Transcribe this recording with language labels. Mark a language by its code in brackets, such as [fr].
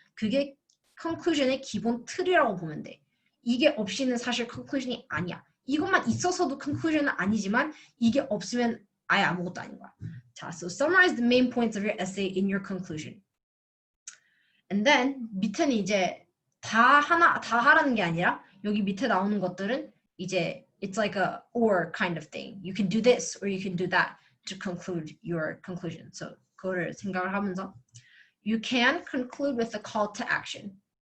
[ko] 그게 conclusion의 기본 틀이라고 보면 돼. 이게 없이는 사실 conclusion이 아니야. 이것만 있어서도 conclusion은 아니지만 이게 없으면 아예 아무것도 아닌 거야. [en] 자, so summarize the main points of your essay in your conclusion. [ko] And then 밑에는 이제 다 하라는 게 아니라 여기 밑에 나오는 것들은 이제 [en] it's like a or kind of thing. You can do this or you can do that to conclude your conclusion. So [ko] 그거를 생각을 하면서 [en] you can conclude with a call to action.